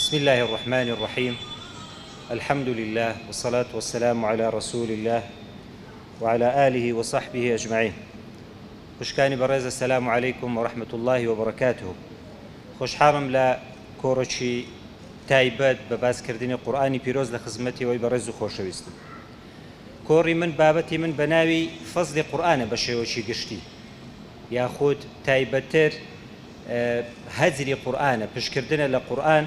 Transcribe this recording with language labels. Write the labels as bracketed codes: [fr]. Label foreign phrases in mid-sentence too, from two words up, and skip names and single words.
[ar] بسم الله الرحمن الرحيم. الحمد لله والصلاة والسلام على رسول الله وعلى آله وصحبه أجمعين. [ckb] خوشکانی بەڕێز [ar] السلام عليكم ورحمة الله وبركاته. [ckb] خۆشحاڵم لە کۆڕەکی تایبەت بە باسکردنی قورئانی پیرۆز لە خزمەتی ئەوەی بەڕێز و خۆشەویستم. کۆڕی من بابەتی من بە ناوی فەزلی قورئانە بە شێوەیەکی گشتی یاخود تایبەتتر هەجری قورئانە، پشکردنە لە قورئان.